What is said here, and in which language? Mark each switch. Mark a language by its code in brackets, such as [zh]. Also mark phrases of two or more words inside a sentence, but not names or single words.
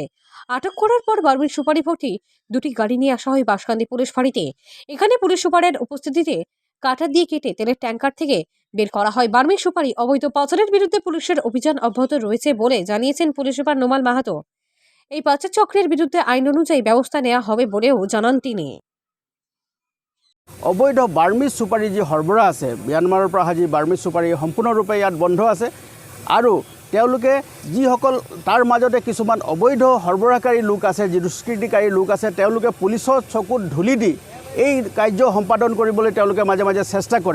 [bn] আটক করার পর বার্মির সুপারি ভর্তি দুটি গাড়ি নিয়ে আসা হয় বাসকান্দি পুলিশ ফাঁড়িতে। এখানে পুলিশ সুপারের উপস্থিতিতে কাঁটা দিয়ে কেটে তেলের ট্যাঙ্কার থেকে বের করা হয় বার্মির সুপারি। অবৈধ পাচারের বিরুদ্ধে পুলিশের অভিযান অব্যাহত রয়েছে বলে জানিয়েছেন পুলিশ সুপার নোমাল মাহাতো। এই পাচার চক্রের বিরুদ্ধে আইন অনুযায়ী ব্যবস্থা নেওয়া হবে বলেও জানান তিনি। [as] অবৈধ বাৰ্মিজ চুপাৰী যি সৰবৰাহ আছে, ম্যানমাৰৰ পৰা অহা যি বাৰ্মিজ চুপাৰী সম্পূৰ্ণৰূপে ইয়াত বন্ধ আছে। আৰু তেওঁলোকে যিসকল তাৰ মাজতে কিছুমান অবৈধ সৰবৰাহকাৰী লোক আছে, যি দুষ্কৃতিকাৰী লোক আছে, তেওঁলোকে পুলিচৰ চকুত ধূলি দি এই কাৰ্য সম্পাদন কৰিবলৈ তেওঁলোকে মাজে মাজে চেষ্টা কৰে।